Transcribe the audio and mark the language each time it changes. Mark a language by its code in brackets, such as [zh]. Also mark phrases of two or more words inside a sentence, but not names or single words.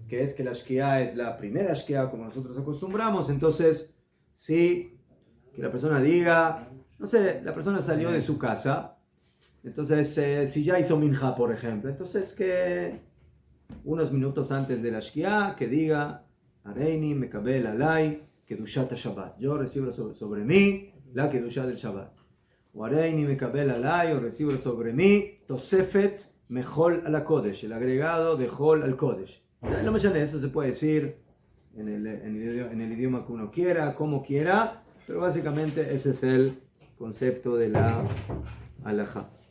[es] que es que la Shkia es la primera Shkia como nosotros acostumbramos, entonces sí, que la persona diga, no sé, la persona salió de su casa, entonces si ya hizo minja, por ejemplo, entonces que unos minutos antes de la Shkia, que diga, [he] הריני מקבל עלי קדושת שבת, [es] yo recibo sobre mí la kedusha del Shabbat. O [he] הריני מקבל עלי, [es] o recibo sobre mí [he] תוספת מחול על קודש, [es] el agregado de [he] חול על קודש. [es] O sea, no me llame, eso se puede decir en el idioma que uno quiera, como quiera, pero básicamente ese es el concepto de la halajá.